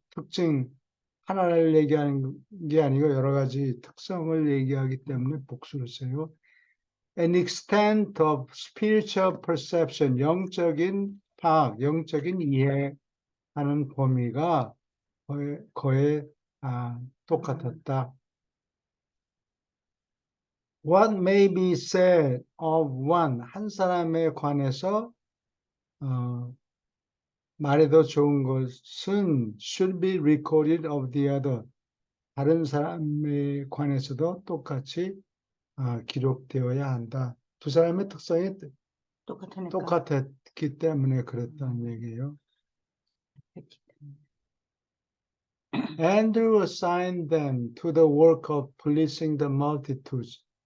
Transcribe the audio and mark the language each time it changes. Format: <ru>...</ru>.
<ko>특징, 하나를 얘기하는 게 아니고 여러 가지 특성을 얘기하기 때문에 복수를 써요.</ko> <en>An extent of spiritual perception,</en> <ko>영적인 파악, 영적인 이해하는 범위가 거의 똑같았다.</ko> <en>What may be said of one,</en> <ko>한 사람에 관해서 말해도 좋은 것은</ko> <en>should be recorded of the other.</en> <ko>다른 사람에 관해서도 똑같이 기록되어야 한다. 두 사람의 특성이 똑같으니까. 똑같았기 때문에 그랬다는 얘기예요.</ko> <en>Andrew assigned them to the work of policing the multitudes.</en>